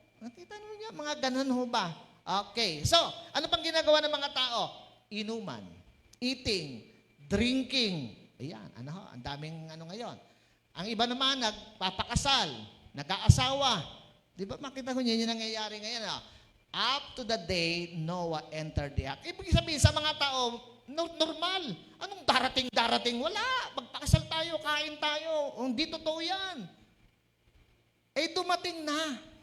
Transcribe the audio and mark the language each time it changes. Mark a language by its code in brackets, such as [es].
[tl] Nakita nyo niya, mga ganun ho ba? Okay. So, ano pang ginagawa ng mga tao? [en] Inuman, eating, drinking. [tl] Ayan, ang daming ngayon. Ang iba naman, nagpapakasal, nag-aasawa. Di ba makita ko niya yung nangyayari ngayon? [en] Up to the day Noah entered the ark. [tl] Ibig sabihin sa mga tao, normal. Anong darating? Wala. Magpakasal tayo, kain tayo. Hindi totoo yan. Dumating na.